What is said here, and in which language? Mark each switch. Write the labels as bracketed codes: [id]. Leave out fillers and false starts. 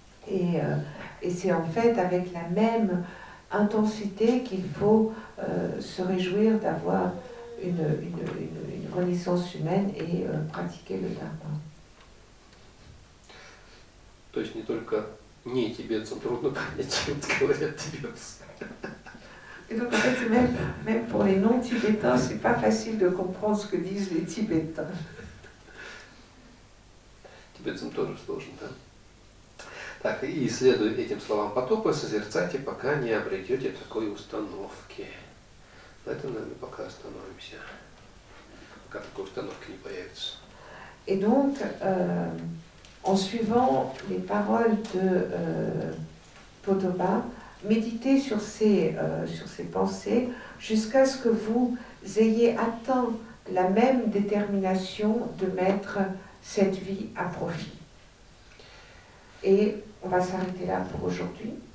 [fr] Et c'est en fait avec la même intensité qu'il faut se réjouir d'avoir une renaissance humaine et pratiquer le Dharma. [ru] То есть не только не тибетцам трудно понять, чем говорят тибетцы. [fr] Et donc en fait, même pour les non-tibétains, c'est pas facile de comprendre ce que disent les Tibétains. [ru] Тибетцам тоже сложно, да? Так, и исследуя этим словам потопа, созерцайте, пока не обретете такой установки. На этом, наверное, пока остановимся. Пока такой установки не появится. [fr] Et donc, en suivant les paroles de Podoba, méditez sur ces pensées jusqu'à ce que vous ayez atteint la même détermination de mettre cette vie à profit. Et on va s'arrêter là pour aujourd'hui.